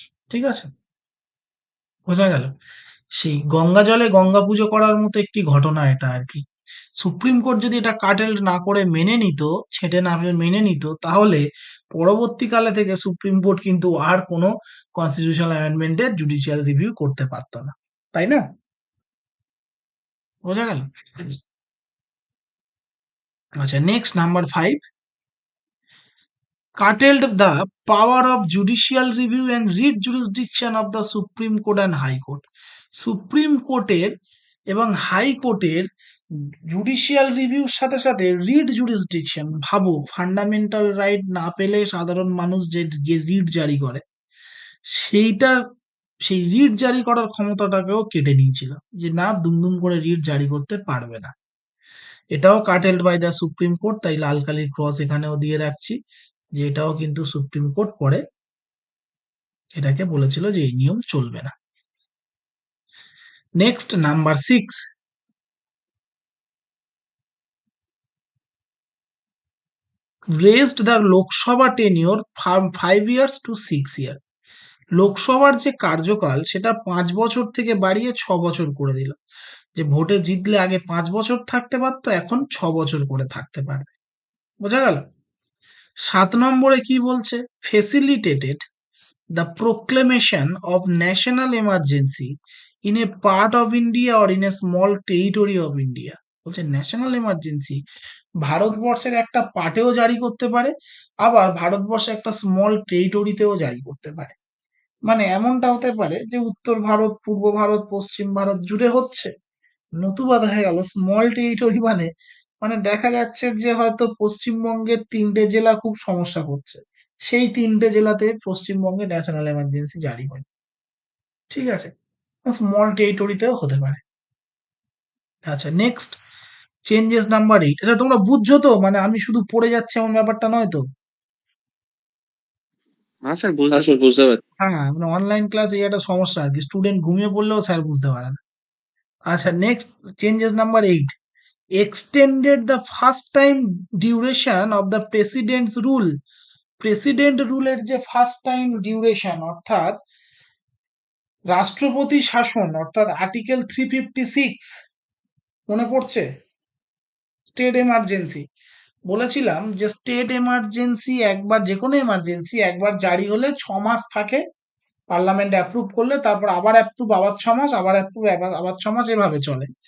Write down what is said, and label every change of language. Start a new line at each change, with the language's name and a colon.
Bangla: ঠিক আছে, বোঝা গেল? সেই গঙ্গা জলে গঙ্গা পুজো করার মতো একটি ঘটনা এটা আর কি। সুপ্রিম কোর্ট যদি এটা কাটেল্ড না করে মেনে নিত, ছেটে না মেনে নিত, তাহলে পরবর্তীকালে থেকে সুপ্রিম কোর্ট কিন্তু আর কোনো কনস্টিটিউশনাল অ্যামেন্ডমেন্টের জুডিশিয়াল রিভিউ করতে পারতো না, তাই না? বোঝা গেল?
English: আচ্ছা, next number 5, curtailed the power of judicial review and writ jurisdiction of the Supreme Court and High Court।
Bangla: Supreme কোর্টের এবং হাই কোর্টের জুডিশিয়াল রিভিউর সাথে সাথে রিট জুরিসডিকশন, ভাবো ফান্ডামেন্টাল রাইট না পেলে সাধারণ মানুষ যে রিট জারি করে সেইটা, সেই রিট জারি করার ক্ষমতাটাকেও কেটে নিয়েছিল, যে না দুমদুম করে রিট জারি করতে পারবে না। এটাও
English: curtailed by the supreme court,
Bangla: তাই লাল কালির ক্রস এখানেও দিয়ে রাখছি যে এটাও কিন্তু সুপ্রিম কোর্ট পরে এটাকে বলেছিল যে এই নিয়ম চলবে না।
English: Next number 6, raised the Lok Sabha tenure from 5 years to 6 years।
Bangla: লোকসভার যে কার্যকাল সেটা 5 বছর থেকে বাড়িয়ে 6 বছর করে দিল, যে ভোটে জিতলে আগে 5 বছর থাকতে পারতো, এখন 6 বছর করে থাকতে পারবে। বোঝা গেল? 7 নম্বরে কি বলছে,
English: Facilitated the proclamation of national emergency in a part of India or in a small territory of India।
Bangla: বলছে ন্যাশনাল এমার্জেন্সি ভারতবর্ষের একটা পার্টেও জারি করতে পারে, আবার ভারতবর্ষের একটা স্মল টেরিটরিতেও জারি করতে পারে। মানে এমনটা হতে পারে যে উত্তর ভারত, পূর্ব ভারত, পশ্চিম ভারত জুড়ে হচ্ছে, নতুবা দেখা গেল স্মল টেরিটরি মানে মানে দেখা যাচ্ছে যে হয়তো পশ্চিমবঙ্গের 3টে জেলা খুব সমস্যা করছে, সেই 3টে জেলাতে পশ্চিমবঙ্গে ন্যাশনাল এমার্জেন্সি জারি হয়। ঠিক আছে, স্মল টেরিটরিতেও হতে পারে। আচ্ছা,
English: Next changes number 8।
Bangla: আচ্ছা, তোমরা বুঝছো তো, মানে আমি শুধু পড়ে যাচ্ছি এমন ব্যাপারটা নয় তো? হ্যাঁ স্যার, হ্যাঁ স্যার বুঝতে পারছি। হ্যাঁ, মানে অনলাইন ক্লাস এই একটা সমস্যা আর কি, স্টুডেন্ট ঘুমিয়ে পড়লেও স্যার বুঝতে পারে না।
English: আচ্ছা, next changes number 8, extended the first time duration of the president's rule।
Bangla: President রুলের যে ফার্স্ট টাইম ডিউরেশন, অর্থাৎ রাষ্ট্রপতি শাসন, অর্থাৎ আর্টিকেল 356, মনে পড়ছে? স্টেট এমার্জেন্সি, বলেছিলাম যে স্টেট এমার্জেন্সি একবার, যে কোনো এমার্জেন্সি একবার জারি হলে 6 মাস থাকে, পার্লামেন্ট অ্যাপ্রুভ করলে তারপর আবার অ্যাপ্রুভ, আবার 6 মাস, আবার অ্যাপ্রুভ, আবার 6 মাস, এভাবে চলে।